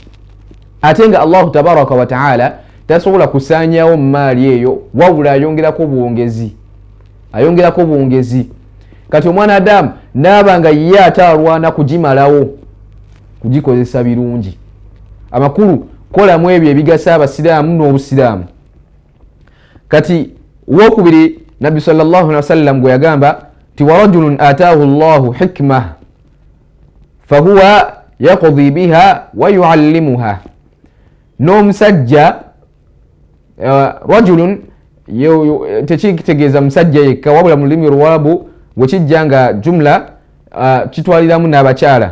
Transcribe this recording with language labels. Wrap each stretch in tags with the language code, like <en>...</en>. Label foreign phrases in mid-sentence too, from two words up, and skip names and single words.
<lg>Ate nga</lg> <ar>الله تبارك وتعالى</ar> <lg>tasobola kusaanyawo mu maali eyo, wabula ayongerako bwongezi. Kati omwana Adamu naaba nga ye ataalwana kugimalawo, kugikozesa birungi. Amakulu kolamu ebyo ebigasa abasiraamu n'obusiraamu. Kati wokubiri Nabbi</lg> <ar>صلى الله عليه وسلم</ar> <lg>gwe yagamba ti</lg> <ar>ورجل آتاه الله حكمة فهو يقضي بها ويعلمها.</ar> <lg>N'omusajja rajulun tekitegeeza musajja yekka, wabula mu lulimi Oluwarabu bwekijja nga jumla kitwaliramu n'abakyala.</lg>